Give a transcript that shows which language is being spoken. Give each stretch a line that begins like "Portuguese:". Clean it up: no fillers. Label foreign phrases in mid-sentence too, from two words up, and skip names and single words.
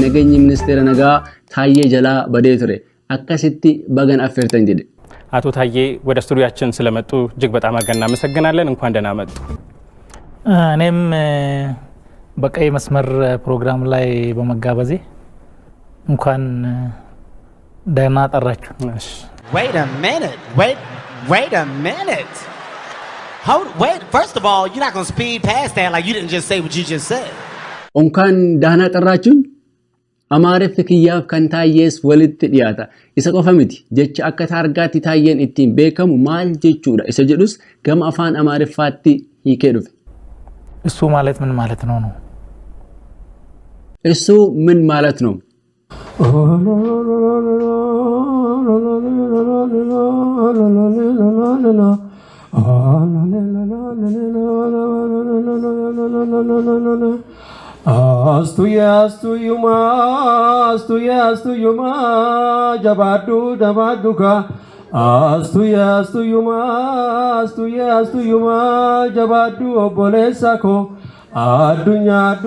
Oromo: nageenyi ministeera nagaa Taayyee jalaa badee ture akkasitti bagan affeertan jedhe
Amharic: አቶ ታዬ ወደ ስቱዲዮአችን ስለመጡ እጅግ በጣም አድርገን እናመሰግናለን እንኳን ደህና መጡ እኔም በቀይ መስመር ፕሮግራም ላይ በመጋበዜ እንኳን ደህና ጠራችሁ
English: Wait a minute wait first of all you're not going to speed past that like you didn't just say what you just said
Amharic: እንኳን ደህና ጠራችሁ
Oromo: Amaaref kiyyaaf kan Taayyees walitti dhiyaata isa qofa miti jecha akka taargaatti Taayyeen ittiin beekamu maal jechuudha isa jedhus gama afaan Amaareffaatti hiikee dhufe
Amharic: እሱ ማለት ምን ማለት ነው እሱ ምን ማለት ነው Astu yuma jabadu dabaduka Astu yuma jabadu obolesako Adunya